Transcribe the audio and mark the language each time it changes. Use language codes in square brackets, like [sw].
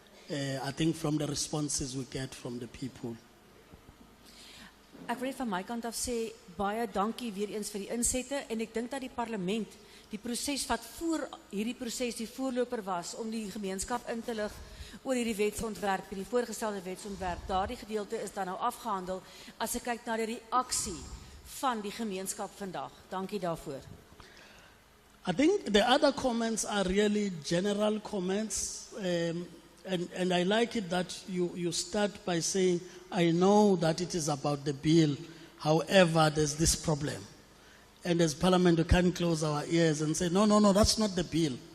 [en] I think from the responses we get from the people. [af] Ek wil net van my kant af sê baie dankie weer eens vir die insette en ek dink dat die parlement die proses wat voor hierdie proses die voorloper was om die gemeenskap in te lig oor hierdie wetsontwerp, die voorgestelde wetsontwerp, daardie gedeelte is dan nou afgehandel as ek kyk na die reaksie van die gemeenskap vandag. Dankie daarvoor. [en] I think the other comments are really general comments, and I like it that you start by saying, I know that it is about the bill, however, there's this problem. And as Parliament, we can't close our ears and say, no, that's not the bill.